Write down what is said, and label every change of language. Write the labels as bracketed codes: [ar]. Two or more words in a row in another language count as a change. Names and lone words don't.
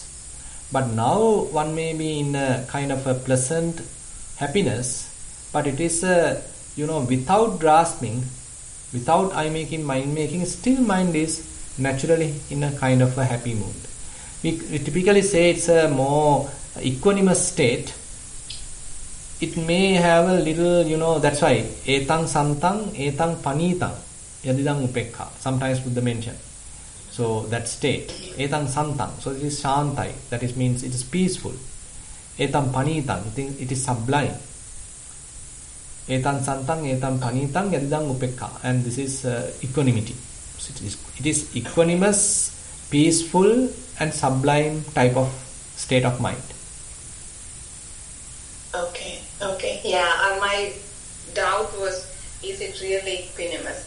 [en] But now one may be in a kind of a pleasant happiness, but it is without grasping, without eye-making, mind-making, still mind is naturally in a kind of a happy mood. We typically say it's a more equanimous state. It may have a little, that's why [pi] etang santang, etang panitang, yadidang upekha, [en] sometimes Buddha mention. So that state, [pi] etang santang, [en] so it is shantai, that is means it is peaceful. [pi] Etang panitang, [en] it is sublime. [pi] Etan santang, etan panitang, yadidang upekha, [en] and this is equanimity. So it is equanimous, peaceful, and sublime type of state of mind. Okay. Yeah, my doubt was, is it really equanimous?